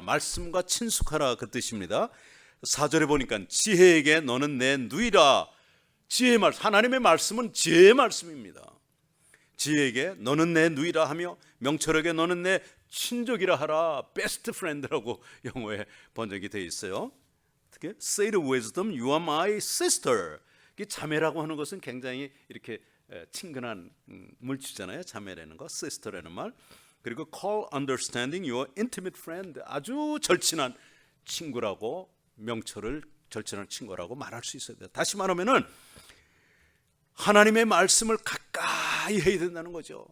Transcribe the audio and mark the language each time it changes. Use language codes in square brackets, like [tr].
[ko] 말씀과 친숙하라 그 뜻입니다. 4절에 보니까 지혜에게 너는 내 누이라. 지혜의 말씀, 하나님의 말씀은 지혜의 말씀입니다. 지혜에게 너는 내 누이라 하며 명철에게 너는 내 친족이라 하라. 베스트 프렌드라고 영어에 번역이 되어 있어요. 어떻게? [en] Say to wisdom, you are my sister. [ko] 자매라고 하는 것은 굉장히 이렇게 친근한 물질잖아요. 자매라는 거, sister라는 말. 그리고 [en] call understanding your intimate friend. [ko] 아주 절친한 친구라고 명철을 절친한 친구라고 말할 수 있어야 돼요. 다시 말하면은 하나님의 말씀을 가까이 해야 된다는 거죠.